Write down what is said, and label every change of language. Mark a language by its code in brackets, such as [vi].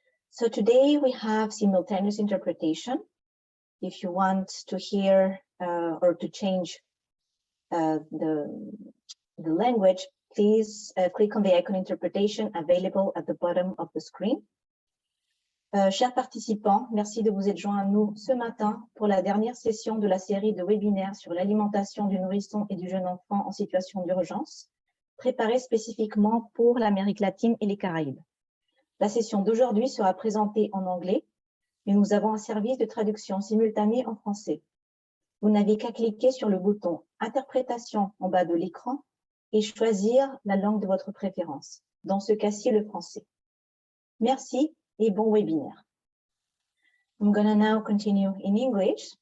[en] So today we have simultaneous interpretation. If you want to hear or to change the language, please click on the icon interpretation available at the bottom of the screen. [fr] Chers participants, merci de vous être joints à nous ce matin pour la dernière session de la série de webinaires sur l'alimentation du nourrisson et du jeune enfant en situation d'urgence, préparée spécifiquement pour l'Amérique latine et les Caraïbes. La session d'aujourd'hui sera présentée en anglais, mais nous avons un service de traduction simultanée en français. Vous n'avez qu'à cliquer sur le bouton « Interprétation » en bas de l'écran et choisir la langue de votre préférence, dans ce cas-ci le français. Merci et bon webinaire. [en] I'm going to now continue in English.